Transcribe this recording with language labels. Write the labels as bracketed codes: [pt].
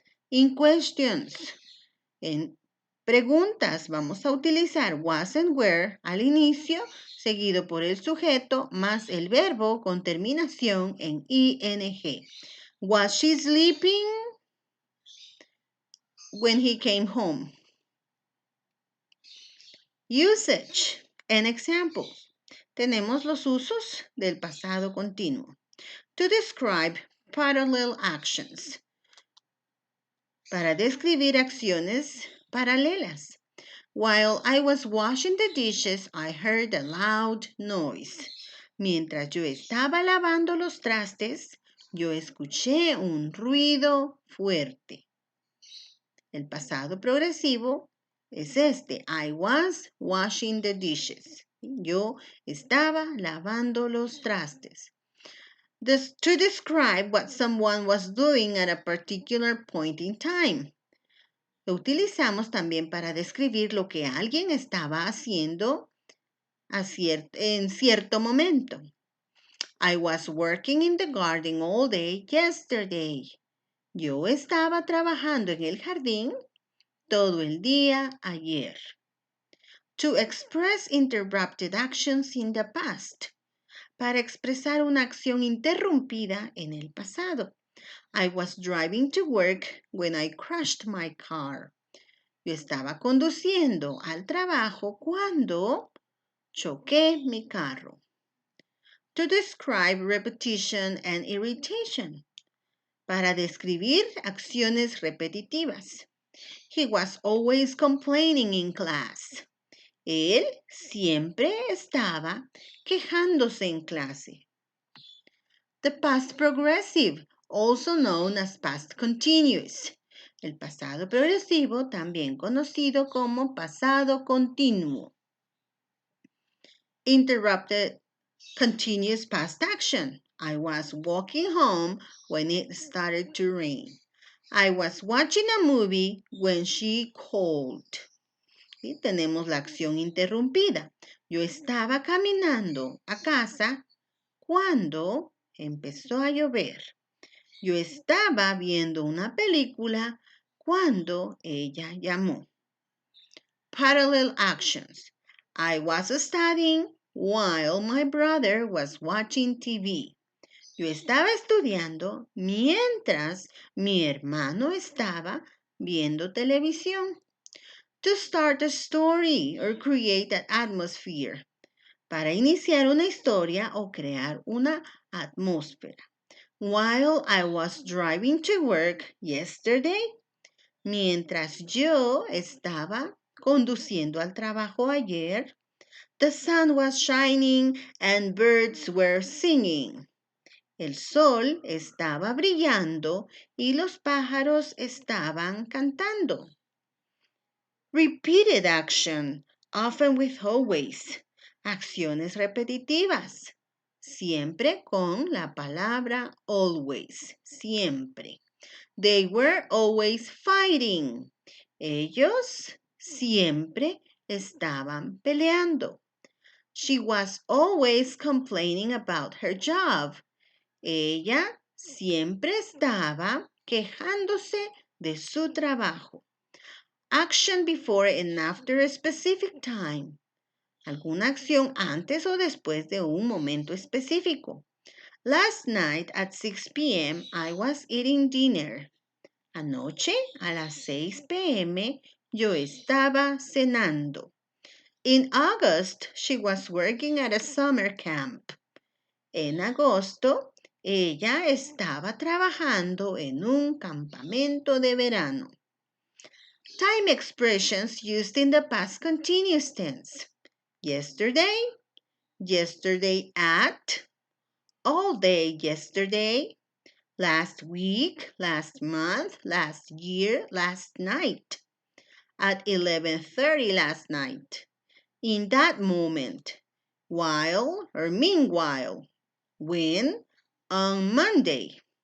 [en] In questions, [es] en preguntas, vamos a utilizar was and were al inicio, seguido por el sujeto más el verbo con terminación en ing. [en] Was she sleeping when he came home? Usage and examples. [es] Tenemos los usos del pasado continuo. [en] To describe parallel actions. [es] Para describir acciones paralelas. [en] While I was washing the dishes, I heard a loud noise. [es] Mientras yo estaba lavando los trastes, yo escuché un ruido fuerte. El pasado progresivo es este. [en] I was washing the dishes. [es] Yo estaba lavando los trastes. [en] To describe what someone was doing at a particular point in time. [es] Lo utilizamos también para describir lo que alguien estaba haciendo en cierto momento. [en] I was working in the garden all day yesterday. [es] Yo estaba trabajando en el jardín todo el día ayer. [en] To express interrupted actions in the past. [es] Para expresar una acción interrumpida en el pasado. [en] I was driving to work when I crashed my car. [es] Yo estaba conduciendo al trabajo cuando choqué mi carro. [en] To describe repetition and irritation. [es] Para describir acciones repetitivas. [en] He was always complaining in class. [es] Él siempre estaba quejándose en clase. [en] The past progressive, also known as past continuous. [es] El pasado progresivo, también conocido como pasado continuo. [en] Interrupted continuous past action. I was walking home when it started to rain. I was watching a movie when she called. [es] ¿Sí? Tenemos la acción interrumpida. Yo estaba caminando a casa cuando empezó a llover. Yo estaba viendo una película cuando ella llamó. [en] Parallel actions. I was studying while my brother was watching TV. [es] Yo estaba estudiando mientras mi hermano estaba viendo televisión. [en] To start a story or create an atmosphere. [es] Para iniciar una historia o crear una atmósfera. [en] While I was driving to work yesterday. [es] Mientras yo estaba conduciendo al trabajo ayer. [en] The sun was shining and birds were singing. [es] El sol estaba brillando y los pájaros estaban cantando. [en] Repeated action, often with always. [es] Acciones repetitivas, siempre con la palabra always, siempre. [en] They were always fighting. [es] Ellos siempre estaban peleando. [en] She was always complaining about her job. [es] Ella siempre estaba quejándose de su trabajo. [en] Action before and after a specific time. [es] Alguna acción antes o después de un momento específico. [en] Last night at 6 p.m. I was eating dinner. [es] Anoche a las 6 p.m. yo estaba cenando. [en] In August, she was working at a summer camp. [es] En agosto, ella estaba trabajando en un campamento de verano. [en] Time expressions used in the past continuous tense. Yesterday, yesterday at, all day yesterday, last week, last month, last year, last night, at 11:30 last night, in that moment, while or meanwhile, when, on Monday.